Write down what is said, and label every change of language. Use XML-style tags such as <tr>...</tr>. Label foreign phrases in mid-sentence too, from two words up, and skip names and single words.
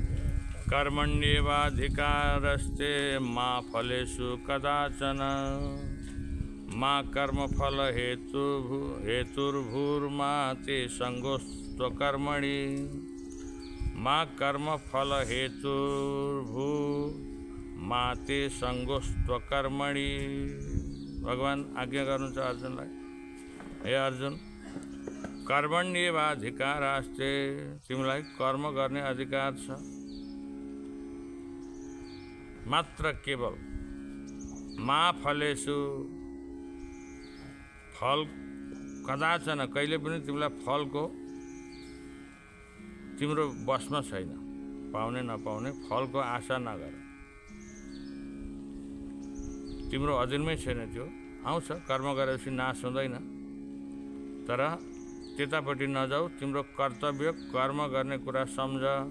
<sa>कर्मण्येवाधिकारस्ते मा फलेषु कदाचन मा कर्मफल हेतुर्भूर्मा ते संगोस्त्वकर्मणि मा कर्मफल हेतुर्भूर्मा ते संगोस्त्वकर्मणि।</sa> <ne>भगवान आज्ञा गर्नुहुन्छ अर्जुनलाई, हे अर्जुन, कर्मण्येवाधिकारस्ते, तिमीलाई कर्म गर्ने अधिकार छ, मात्र केवल</ne> <sa>मा फलेषु,</sa> <ne>फल कदाचन, कहिले पनि तिमीलाई फलको तिम्रो बसमा छैन, पाउने नपाउने फलको आशा नगर। तिम्रो अधीनमै छैन, त्यो आउँछ, कर्म गरेपछि नाश हुँदैन, तर त्यतापट्टि नजाऊ, तिम्रो कर्तव्य कर्म गर्ने कुरा सम्झ।</ne>